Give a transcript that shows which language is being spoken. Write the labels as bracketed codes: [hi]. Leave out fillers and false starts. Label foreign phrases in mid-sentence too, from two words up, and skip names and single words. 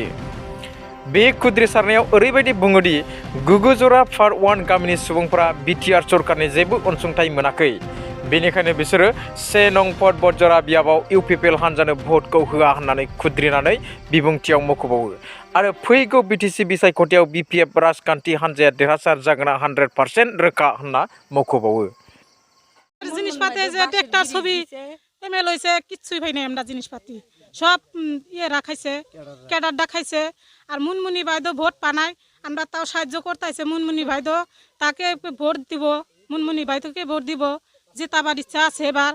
[brx] बे खुद्रिसारनायाव ओरैबायदि बुङोदि गुगुजरा पार्ट 1 गामिनि सुबुंफोरा बिटिआर सरकारनि जेबो अनसुंथाइ मोनाखै। बेनिखायनो बिसोरो 1 नं भट बतझरा बियाबाव इउपिपिएल हान्जानो भटखौ होआ होननानै खुद्रिनानै बिबुंथियाव मख'बावो। आरो फैगौ बिटिसि बिसायख'थियाव बिपिएफ राजखान्थि हान्जाया देरहासार जागोना 100% रोखा होनना मख'बावो। [bn] জিনিসপাতি যে ট্রাক্টর ছবি এমএল হয়েছে কিচ্ছুই পাই নাই আমরা জিনিসপাতি সব রাখাইছে ক্যাডার দেখাইছে। আর মুনমুনি ভাইদো ভোট পানায় আমরা তাও সাহায্য করতেছে। মুনমুনি ভাইদো তাকে ভোট দিব, মুনমুনি ভাইদোকে ভোট দিব, জেতাবার ইচ্ছা আছে এবার।